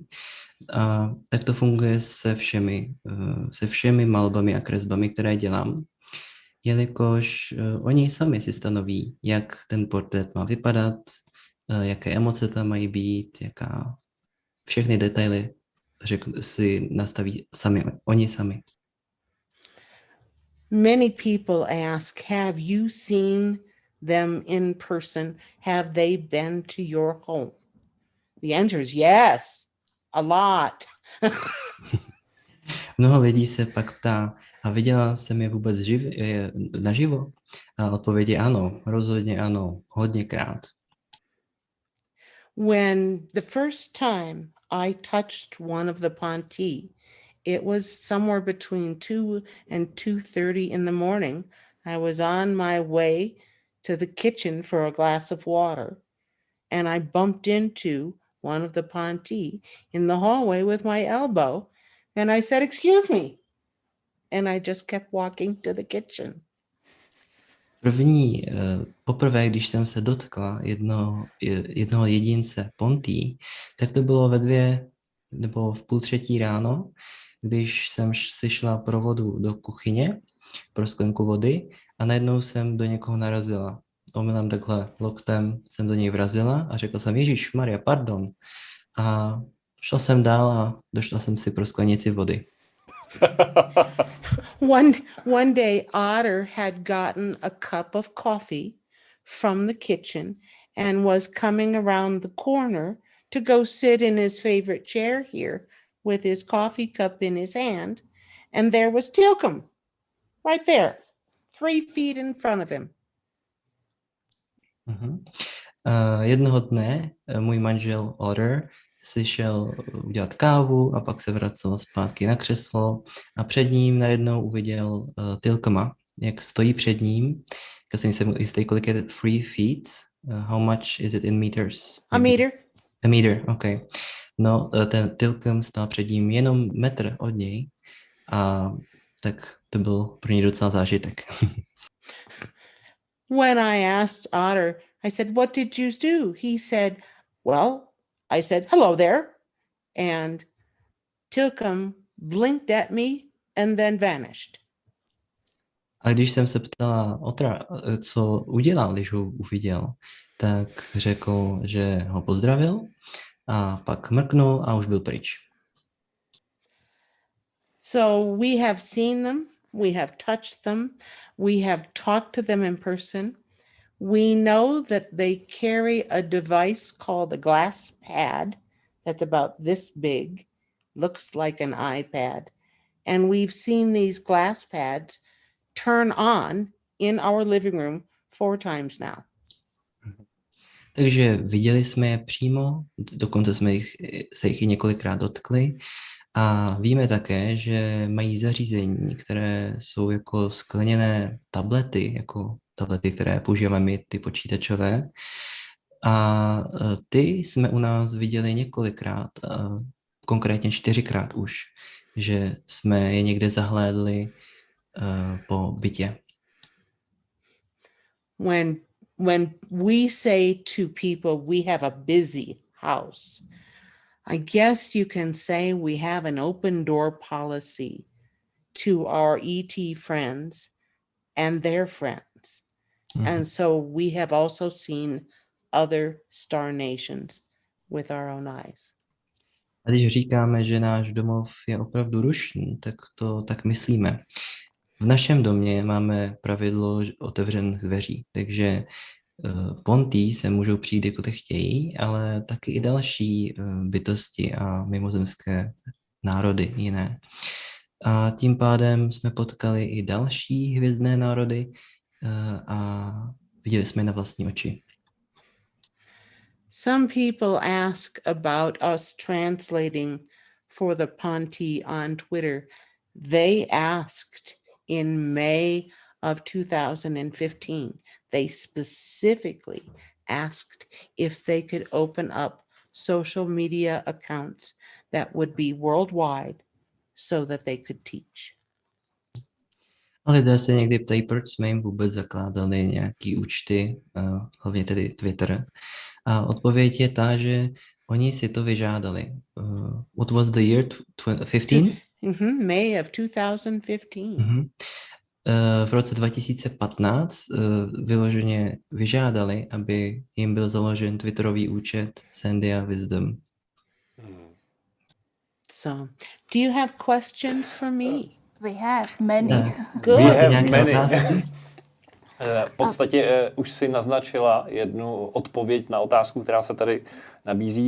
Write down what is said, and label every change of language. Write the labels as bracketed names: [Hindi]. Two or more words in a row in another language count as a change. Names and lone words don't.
[Czech] A tak to funguje se všemi malbami a kresbami, které dělám, jelikož oni sami si stanoví, jak ten portrét má vypadat, jaké emoce tam mají být, všechny detaily si nastaví oni sami. [English] Many people ask, have you seen them in person? Have they been to your home? The answer is yes, a lot. [Czech] Mnoho lidí se pak ptá, a viděla jsem je vůbec naživo? A odpověď je ano, rozhodně ano, hodněkrát. [English] When the first time I touched one of the Ponti, it was somewhere between 2 and 2:30 in the morning. I was on my way to the kitchen for a glass of water, and I bumped into one of the Ponti in the hallway with my elbow, and I said, "Excuse me," and I just kept walking to the kitchen. [Czech] Poprvé, když jsem se dotkla jednoho jedince Ponti, tak to bylo ve 2 nebo v 2:30 ráno, když jsem si šla pro vodu do kuchyně, pro sklenku vody a najednou jsem do někoho narazila. Omylem takhle loktem jsem do něj vrazila a řekla jsem, Ježišmarja, pardon. A šla jsem dál a došla jsem si pro sklenici vody. [English] One day, Otter had gotten a cup of coffee from the kitchen and was coming around the corner to go sit in his favorite chair here with his coffee cup in his hand. And there was Tilcom, right there, 3 feet in front of him. [Czech] Jednoho dne můj manžel Otter si šel udělat kávu a pak se vracel zpátky na křeslo a před ním najednou uviděl Tilcoma, jak stojí před ním. Já jsem si jistý, kolik je 3 feet. [English] How much is it in meters? A meter. A meter, okay. [Czech] No, ten Tilcom stál před ním jenom metr od něj a tak to byl pro něj docela zážitek. [English] When I asked Otter, I said, "What did you do?" He said, "Well," I said, "Hello there." And Tilcom blinked at me and then vanished. [Czech] A když jsem se ptala Otra, co udělal, když ho uviděl, tak řekl, že ho pozdravil a pak mrknul a už byl pryč. [English] So we have seen them, we have touched them, we have talked to them in person. We know that they carry a device called a glass pad that's about this big, looks like an iPad. And we've seen these glass pads turn on in our living room 4 times now. [Czech] Takže viděli jsme je přímo, dokonce jsme se jich i několikrát dotkli a víme také, že mají zařízení, které jsou jako skleněné tablety, jako tablety, které používáme my, ty počítačové. A ty jsme u nás viděli několikrát, konkrétně 4krát už, že jsme je někde zahlédli po bytě. [English] When we say to people we have a busy house, I guess you can say we have an open door policy to our ET friends and their friends. And so we have also seen other star nations with our own eyes. [Czech] A když říkáme, že náš domov je opravdu rušný, tak to tak myslíme. V našem domě máme pravidlo otevřených dveří, takže Pontý se můžou přijít, jako to chtějí, ale taky i další bytosti a mimozemské národy jiné. A tím pádem jsme potkali i další hvězdné národy a viděli jsme je na vlastní oči. [English] Some people ask about us translating for the Ponti on Twitter. They asked in May of 2015. They specifically asked if they could open up social media accounts that would be worldwide so that they could teach. [Czech] A lidé se někdy ptají, proč jsme jim vůbec zakládali nějaký účty, hlavně tedy Twitter. A odpověď je ta, že oni si to vyžádali. [English] What was the year? 2015? May of 2015. [Czech] V roce 2015 vyloženě vyžádali, aby jim byl založen Twitterový účet Sandia Wisdom. [English] So, do you have questions for me? We have many. Good. We have [Czech] Nějaké [English] many. [Czech] otázky? V podstatě už si naznačila jednu odpověď na otázku, která se tady nabízí.